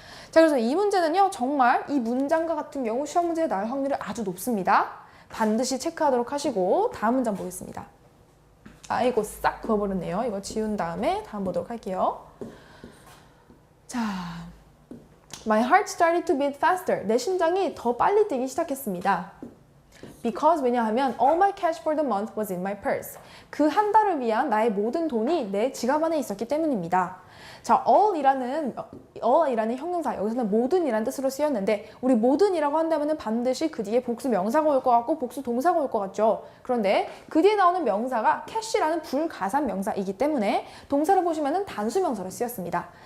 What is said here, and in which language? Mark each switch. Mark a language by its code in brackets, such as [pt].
[ko] 자, 그래서 이 문제는요. 정말 이 문장과 같은 경우 시험 문제에 나올 확률이 아주 높습니다. 반드시 체크하도록 하시고 다음 문장 보겠습니다. 이거 싹 그어버렸네요. 이거 지운 다음에 다음 보도록 할게요. 자, [en] My heart started to beat faster. [ko] 내 심장이 더 빨리 뛰기 시작했습니다. [en] Because [ko] 왜냐하면 [en] all my cash for the month was in my purse. [ko] 그 한 달을 위한 나의 모든 돈이 내 지갑 안에 있었기 때문입니다. 자, all이라는 형용사, 여기서는 모든이라는 뜻으로 쓰였는데 우리 모든이라고 한다면 반드시 그 뒤에 복수 명사가 올 것 같고 복수 동사가 올 것 같죠. 그런데 그 뒤에 나오는 명사가 cash라는 불가산 명사이기 때문에 동사를 보시면 단수 명사로 쓰였습니다.